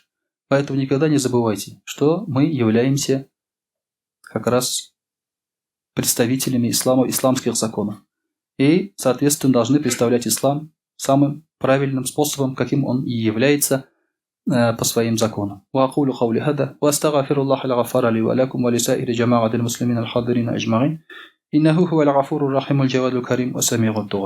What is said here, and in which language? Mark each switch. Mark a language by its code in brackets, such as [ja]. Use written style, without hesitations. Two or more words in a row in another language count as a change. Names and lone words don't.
[ru] Поэтому никогда не забывайте, что мы являемся как раз представителями ислама, исламских законов. И, соответственно, должны представлять ислам самым правильным способом, каким он и является по своим законам. [ar] وأقول قولي هذا وأستغفر الله الغفار لي ولكم ولسائر جماعة المسلمين الحاضرين أجمعين إنه هو الغفور الرحيم الجواد الكريم وسميع الدعاء.